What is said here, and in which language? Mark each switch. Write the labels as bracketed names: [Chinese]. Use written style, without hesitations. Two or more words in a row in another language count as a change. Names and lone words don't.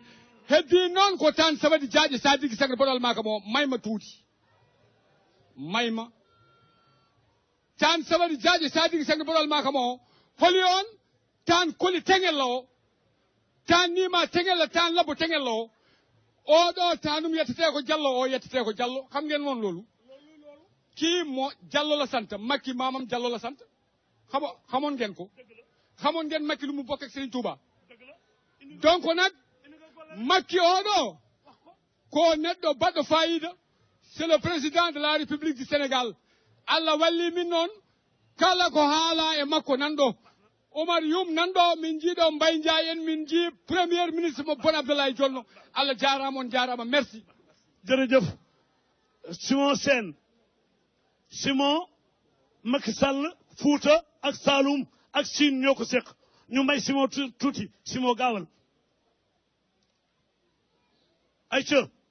[Fula] heddi noon ko tan sawadi jaaƴe sadiki sagre boɗal maka mo mayma tuuti mayma tan sawadi jaaƴe sadiki sagre boɗal maka mo holi on tan koli tengel o tan nima tengel tan labbo tengel o oɗo tanum yettete ko Diallo o yettete ko Diallo [Wolof] xam ngeen noon loolu kii [Fula] mo Diallo [Wolof] la sant Macky mamam Diallo la sant xamoon ngeen ko xamoon ngeen Macky lu mu bokk ak Serigne Touba donc nag [Fula] Macky oɗo ko neɗɗo baɗɗo fayida [French] c'est le président de la République du Sénégal [Fula] Allah walli min noon kala ko haala e makko nanɗo Omar Youm nanɗo min jiiɗo Mbaye Ndiaye en min jii [French] premier ministre [Fula] mo Boun Abdallah Dionne Allah jarama on jarama merci [Wolof] jërëjëf Simon Sène Simon Macky Sall Fouta ak Saloum ak Sine ñoo ko seq ñu may Simon tuuti Simon gaawal Aïcha